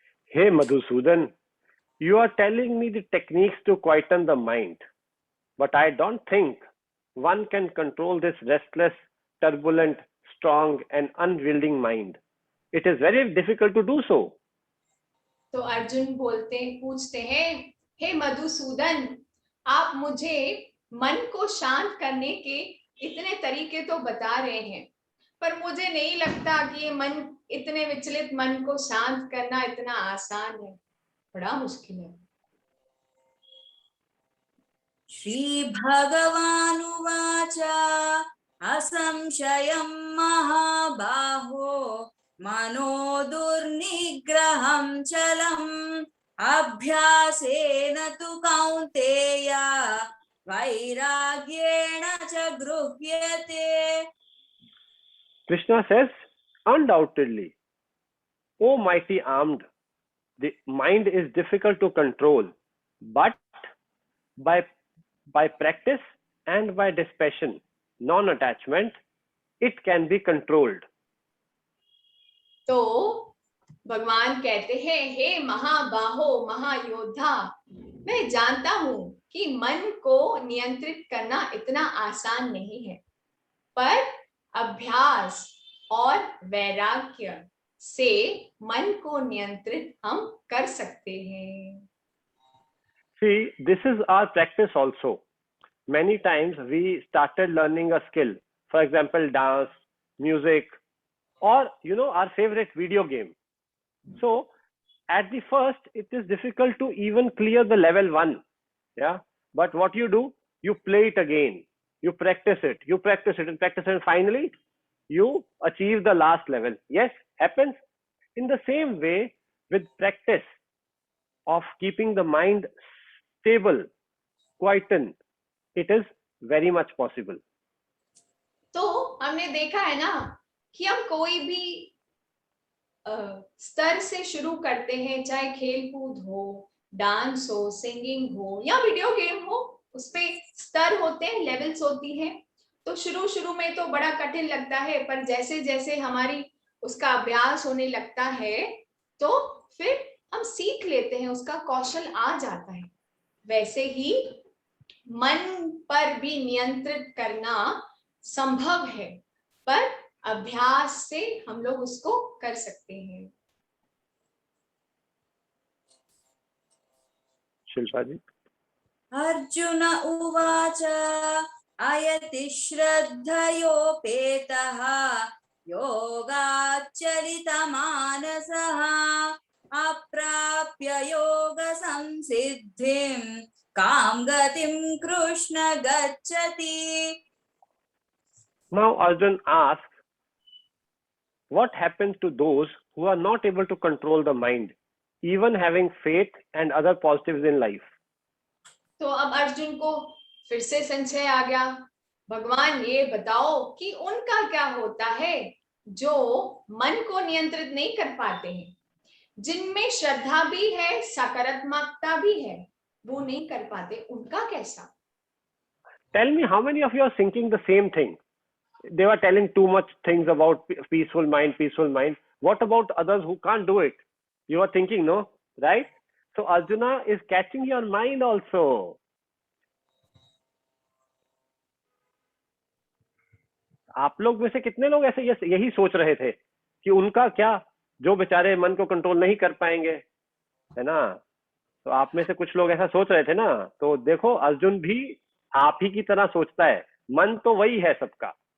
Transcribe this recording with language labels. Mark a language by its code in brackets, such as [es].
[en] Hey Madhusudan, you are telling me the techniques to quieten the mind, but I don't think one can control this restless, turbulent, strong and unwielding mind. It is very difficult to do so. [hi] तो अर्जुन पूछते हैं, हे मधुसूदन, आप मुझे मन को शांत करने के इतने तरीके तो बता रहे हैं, पर मुझे नहीं लगता कि ये इतने विचलित मन को शांत करना इतना आसान है, बड़ा मुश्किल है. [sa] श्री भगवानुवाच असंशयं महाबाहो मनो दुर्निग्रहं चलम् अभ्यासेन तु कौन्तेय वैराग्येण च गृह्यते. [en] Krishna says, undoubtedly, O mighty armed, the mind is difficult to control, but by practice and by dispassion, non-attachment, it can be controlled. [hi] तो भगवान कहते हैं, हे महाबाहो महायोद्धा, मैं जानता हूं कि मन को नियंत्रित करना इतना आसान नहीं है, पर अभ्यास और वैराग्य से मन को नियंत्रित हम कर सकते हैं. [en] See, this is our practice also. Many times we started learning a skill, for example, dance, music, or our favorite video game. So at the first, it is difficult to even clear the level 1. Yeah. But what you do, you play it again. You practice it, and finally you achieve the last level. Yes, happens. In the same way, with practice of keeping the mind stable, quietened, it is very much possible. [hi] तो हमने देखा है ना कि हम कोई भी स्तर से शुरू करते हैं, चाहे खेल कूद हो, डांस हो, सिंगिंग हो या वीडियो गेम हो, उसपे स्तर होते हैं, लेवल्स होती हैं. तो शुरू में तो बड़ा कठिन लगता है, पर जैसे जैसे हमारी उसका अभ्यास होने लगता है तो फिर हम सीख लेते हैं, उसका कौशल आ जाता है. वैसे ही मन पर भी नियंत्रित करना संभव है, पर अभ्यास से हम लोग उसको कर सकते हैं। शिल्पा जी। [sa] अर्जुन उवाच अयति श्रद्धयोपेतः योगाच्चलितमानसः अप्राप्य योगसंसिद्धिं कां गतिं कृष्ण गच्छति। [en] Now Arjun asks, what happens to those who are not able to control the mind, even having faith and other positives in life? [hi] तो अब अर्जुन को फिर से संशय आ गया, भगवान ये बताओ कि उनका क्या होता है जो मन को नियंत्रित नहीं कर पाते हैं, जिनमें श्रद्धा भी है, सकारात्मकता भी है, वो नहीं कर पाते, उनका कैसा? [en] Tell me, how many of you are thinking the same thing? They were telling too much things about peaceful mind, peaceful mind. What about others who can't do it? You are thinking, no? Right? So Arjuna is catching your mind also. [hi] आप लोग में से कितने लोग ऐसे यही सोच रहे थे कि उनका क्या, जो बेचारे मन को कंट्रोल नहीं कर पाएंगे, है ना? तो आप में से कुछ लोग ऐसा सोच रहे थे ना। तो देखो, अर्जुन भी आप ही की तरह सोचता है, मन तो वही है सबका।